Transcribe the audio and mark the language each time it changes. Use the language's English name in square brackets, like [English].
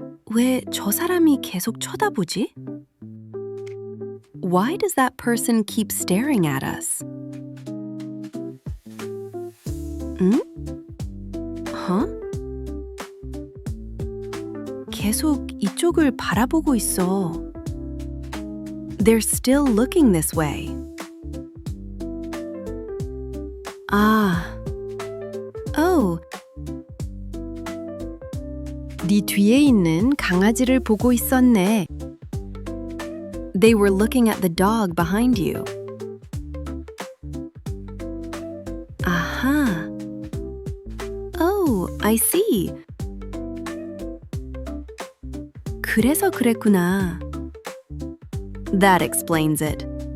[Korean] 왜 저 사람이 계속 쳐다보지? [English] Why does that person keep staring at us? 응? Huh? [Korean] 계속 이쪽을 바라보고 있어. [English] They're still looking this way. Oh. [Korean] 네 뒤에 있는 강아지를 보고 있었네. [English] They were looking at the dog behind you. 아하. Oh, I see. [Korean] 그래서 그랬구나. [English] That explains it.